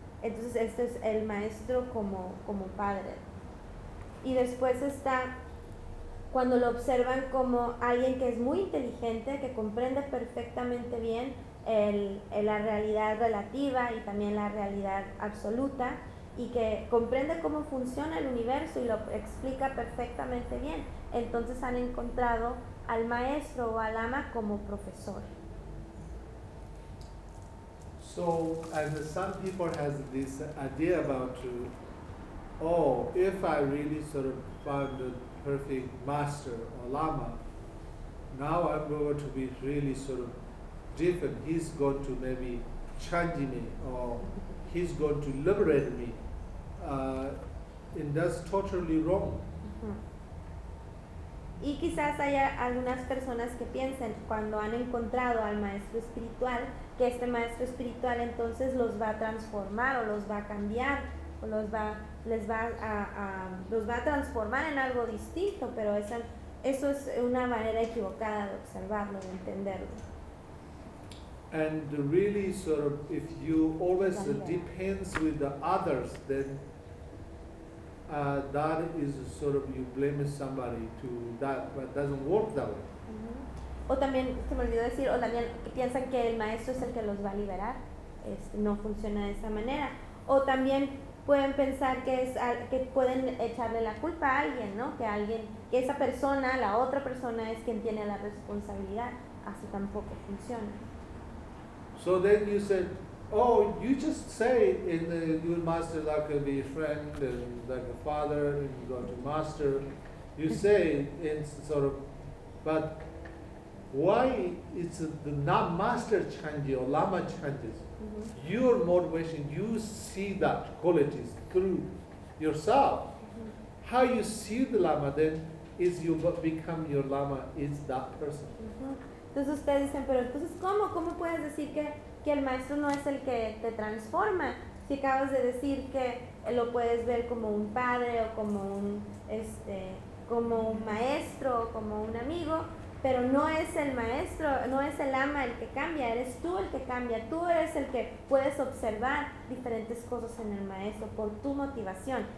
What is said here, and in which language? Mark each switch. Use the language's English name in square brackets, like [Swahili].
[Spanish] Entonces este es el maestro como padre. Y después está cuando lo observan como alguien que es muy inteligente, que comprende perfectamente bien la realidad relativa y también la realidad absoluta, y que comprende cómo funciona el universo y lo explica perfectamente bien. Entonces han encontrado al maestro o al ama como profesor. [English] So, as some people has this idea about, oh, if I really sort of found the perfect master or lama, now I'm going to be really sort of different. He's going to maybe change me, or he's going to liberate me. And that's totally wrong. Mm-hmm. [Spanish] Y quizás haya algunas personas que piensen, cuando han encontrado al maestro espiritual, que este maestro espiritual entonces los va a transformar o los va a cambiar, o los va a transformar en algo distinto, pero eso es una manera equivocada de observarlo, de entenderlo. [English] And really, sort of, if you always depends with the others, then that is sort of you blame somebody to that, but doesn't work that way. [Spanish] Uh-huh. O también se me olvidó decir, o también piensan que el maestro es el que los va a liberar, no funciona de esa manera. O también pueden pensar que pueden echarle la culpa a alguien, ¿no? Que esa persona, la otra persona es quien tiene la responsabilidad. Así tampoco funciona. [English] So then you said, oh, you just say in the good master like a friend and like a father and you go to master, you say in sort of, but why it's not master change or lama changes? Mm-hmm. Your motivation, you see that qualities through yourself. Mm-hmm. How you see the lama then is you become your lama is that person. Mm-hmm. [Spanish] Entonces ustedes dicen, pero entonces, ¿cómo puedes decir que el maestro no es el que te transforma? Si acabas de decir que lo puedes ver como un padre o como un como un maestro o como un amigo, pero no es el maestro, no es el ama el que cambia, eres tú el que cambia, tú eres el que puedes observar diferentes cosas en el maestro por tu motivación.